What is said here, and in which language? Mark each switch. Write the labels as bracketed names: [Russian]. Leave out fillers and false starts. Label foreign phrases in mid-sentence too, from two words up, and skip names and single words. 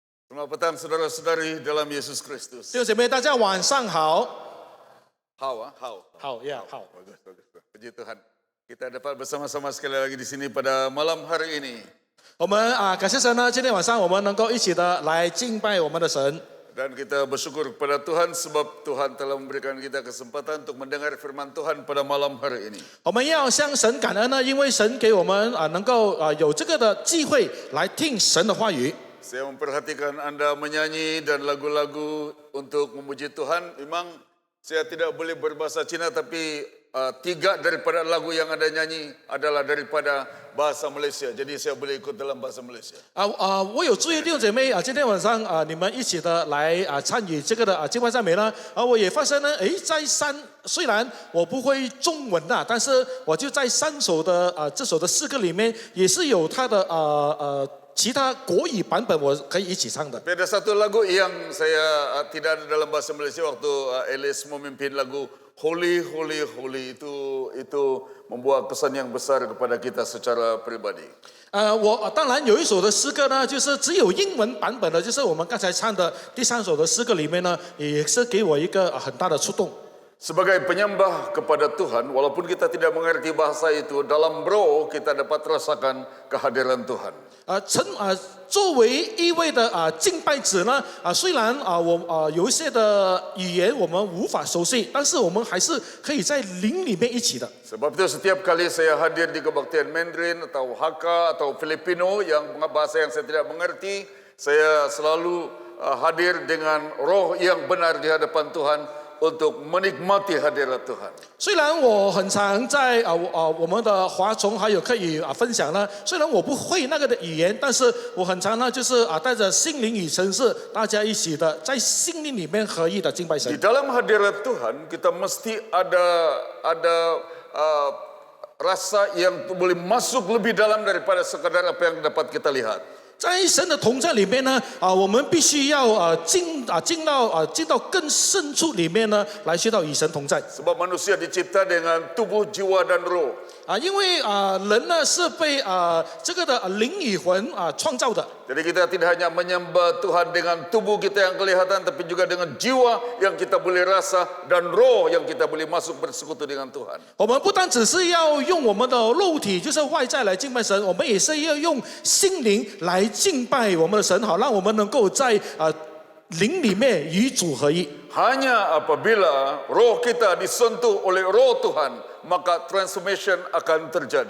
[Malay] Selamat petang saudara-saudari dalam Yesus Kristus. [Chinese] 弟兄姐妹，大家晚上好。 [English] How? [Chinese] 好。 [Malay] Bagus. Puji Tuhan. Kita dapat bersama-sama sekali lagi di sini pada malam hari ini. [Chinese] 我们感谢神呢，今天晚上我们能够一起的来敬拜我们的神。 [Malay] Dan kita bersyukur kepada Tuhan sebab Tuhan telah memberikan kita kesempatan untuk mendengar firman Tuhan pada malam hari ini. [Chinese] 我们要向神感恩呢，因为神给我们能够有这个的机会来听神的话语。 [Malay] Saya memperhatikan Anda menyanyi dan lagu-lagu untuk memuji Tuhan. Memang saya tidak boleh berbahasa Cina, tapi 3 daripada lagu yang Anda nyanyi adalah daripada bahasa Malaysia. Jadi saya boleh ikut dalam bahasa Malaysia. [Chinese] 我有注意弟兄姐妹今天晚上你们一起的来参与这个的敬拜赞美呢，我也发现呢，虽然我不会中文但是我就在3首的这首的诗歌里面，也是有它的其他国语版本，我可以一起唱的。 [Malay] Ada satu lagu yang saya tidak ada dalam bahasa Malaysia waktu Elis memimpin lagu Holy Holy Holy itu membuat kesan yang besar kepada kita secara pribadi. [Chinese] 我当然有一首的诗歌呢，就是只有英文版本的，就是我们刚才唱的第3首的诗歌里面呢，也是给我一个很大的触动。 [Malay] Sebagai penyembah kepada Tuhan, walaupun kita tidak mengerti bahasa itu, dalam roh kita dapat rasakan kehadiran Tuhan. [Chinese] 作为一位的敬拜者呢，虽然我有一些的语言我们无法熟悉，但是我们还是可以在灵里面一起的。 [Malay] Sebab itu setiap kali saya hadir di kebaktian Mandarin atau Hakka atau Filipino yang bahasa yang saya tidak mengerti, saya selalu hadir dengan roh yang benar di hadapan Tuhan untuk menikmati hadirat Tuhan. [Chinese] 虽然我很常在我们的华崇还有课语分享呢，虽然我不会那个的语言，但是我很常呢就是带着心灵与城市，大家一起的在心灵里面合一的敬拜神。 [Malay] Di dalam hadirat Tuhan kita mesti ada rasa yang boleh masuk lebih dalam daripada sekadar apa yang dapat kita lihat. [Chinese] 在神的同在里面呢，我们必须要进到更深处里面呢，来去到与神同在。 [Malay] Sebab manusia dicipta dengan tubuh, jiwa dan roh. [Chinese] 因为人呢是被这个的灵与魂创造的。 [Malay] Jadi kita tidak hanya menyembah Tuhan dengan tubuh kita yang kelihatan, tapi juga dengan jiwa yang kita boleh rasa dan roh yang kita boleh masuk bersekutu dengan Tuhan. [Chinese] 我们不单只是要用我们的肉体，就是外在来敬拜神，我们也是要用心灵来敬拜我们的神，好让我们能够在灵里面与主合一。 [Malay] Hanya apabila roh kita disentuh oleh roh Tuhan, maka transformation akan terjadi.